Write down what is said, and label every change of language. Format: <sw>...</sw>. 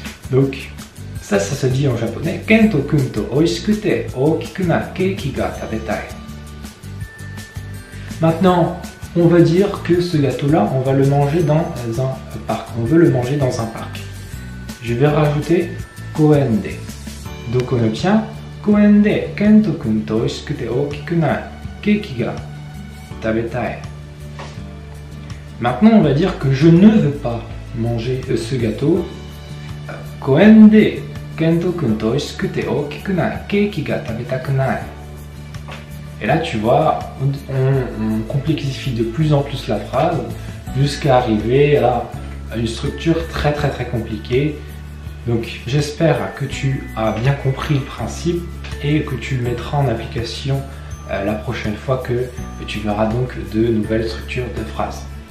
<fr>Donc ça se dit en japonais,</fr> <ja>Kento-kun to oishikute okiku na keiki ga tabetai.</ja> <fr>Maintenant, on va dire que ce gâteau-là, on va le manger dans un parc. On veut le manger dans un parc. Je vais rajouter</fr> <ja>公園で。どこのちゃん？公園でケント君と美味しくて大きくないケーキが食べたい。</ja> <fr>Maintenant, on va dire que je ne veux pas manger ce gâteau.</fr> <ja>公園でケント君と美味しくて大きくないケーキが食べたくない。</ja> <fr>Et là, tu vois, on complexifie de plus en plus la phrase jusqu'à arriver à une structure très compliquée. Donc, j'espère que tu as bien compris le principe et que tu le mettras en application la prochaine fois que tu verras donc de nouvelles structures de phrases.</fr>